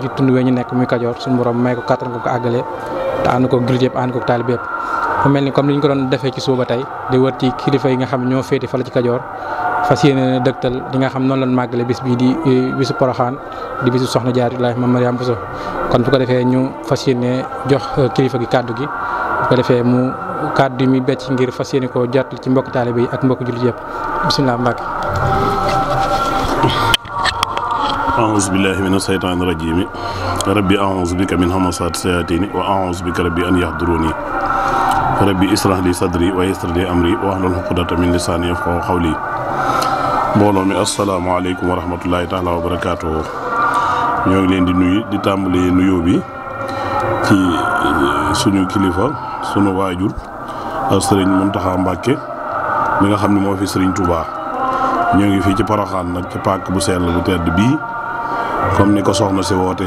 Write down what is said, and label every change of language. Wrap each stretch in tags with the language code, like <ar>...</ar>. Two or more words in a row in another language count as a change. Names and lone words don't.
<wo>ci tund wee ñu nekk muy Kajoor suñu borom may ko kattan ko àggale te ànd ko jullit yëpp ànd ko taalibe yëpp mu mel ni comme ni ñu ko doon defee ci suba tey di wër ci kilifa yi nga xam ñoo féete fala ci Kajoor fas yéene dëgtal li nga xam noonu lañ màggale bis bii di bisu Poroxaan di bisu Soxna Jaaratullaahi Maam Mariama Bousso kon bu ko defee ñu fas yéene jox kilifa gi kàddu gi bu ko defee mu kàddu mi becc ngir fas yéene koo jot ci mbokk taalibe yi ak mbokk jullit yëpp bisimilah Mbàkke.</wo> <ar>أعوذ بالله من الشيطان الرجيم ربي أعوذ بك من همزات الشياطين وأعوذ بك ربي أن يحضروني ربي اشرح لي صدري ويسر لي أمري واحلل عقدة من لساني يفقهوا قولي</ar> <wo>mbooloo mi</wo> <ar>السلام عليكم ورحمة الله تعالى وبركاته</ar> <wo>ñoo ngi leen di nuyu di tàmbali nuyoo bi ci suñu kilifa sunu waajur ak sëriñ Muntaxa Mbàkke mi nga xam ne moo fi sëriñ Touba ñoo ngi fii ci Poroxaan nag ci pàkk bu sell bu tedd bii comme ni ko soxna si wootee</wo>